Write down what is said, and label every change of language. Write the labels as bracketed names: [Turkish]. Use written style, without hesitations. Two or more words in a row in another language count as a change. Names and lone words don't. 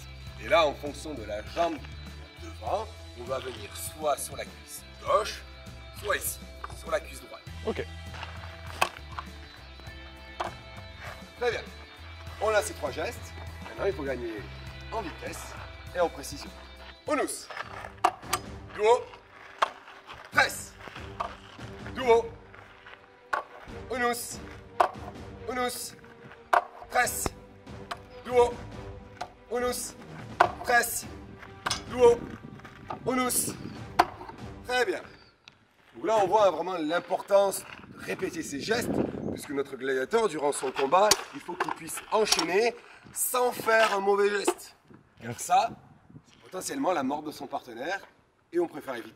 [French] Et là, en fonction de la jambe devant, on va venir soit sur la cuisse gauche, soit ici, sur la cuisse droite. Ok. Très bien. On a ces trois gestes. Maintenant, il faut gagner en vitesse et en précision. [Latin] Unus. Duo. Presse. Duo. Unus. Unus. Presse. Duo. Unus. Presse. Duo. Unus. [French] Très bien. Donc là, on voit vraiment l'importance de répéter ces gestes, puisque notre gladiateur, durant son combat, il faut qu'il puisse enchaîner sans faire un mauvais geste. Car ça, c'est potentiellement la mort de son partenaire, et on préfère éviter.